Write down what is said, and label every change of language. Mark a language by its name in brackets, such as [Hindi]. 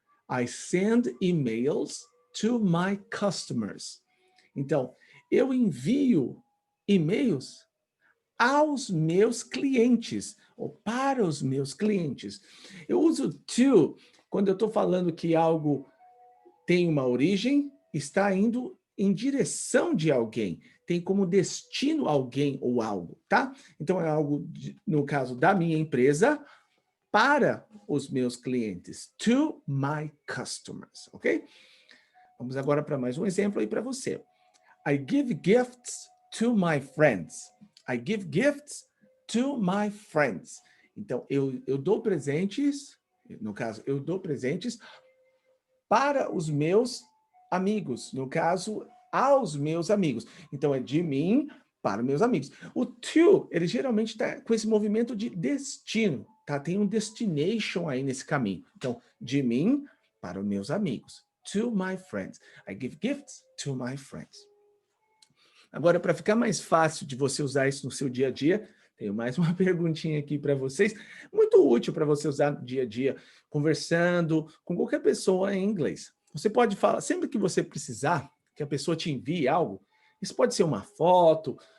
[English] I send emails to my customers. [Portuguese] Então, eu envio e-mails aos meus clientes, ou para os meus clientes. Eu uso to quando eu estou falando que algo tem uma origem, está indo em direção de alguém, tem como destino alguém ou algo, tá? Então é algo, no caso da minha empresa, para os meus clientes, [English] to my customers, [Portuguese] ok? Vamos agora para mais um exemplo aí para você. [English] I give gifts to my friends. I give gifts to my friends. [Portuguese] Então, eu dou presentes, no caso, eu dou presentes para os meus amigos, no caso, aos meus amigos. Então, é de mim para meus amigos. O to, ele geralmente está com esse movimento de destino, tá? Tem um destination aí nesse caminho. Então, de mim para os meus amigos. [English] To my friends. I give gifts to my friends. [Portuguese] Agora, para ficar mais fácil de você usar isso no seu dia a dia, tenho mais uma perguntinha aqui para vocês, muito útil para você usar no dia a dia, conversando com qualquer pessoa em inglês. Você pode falar, sempre que você precisar, que a pessoa te envie algo, isso pode ser uma foto,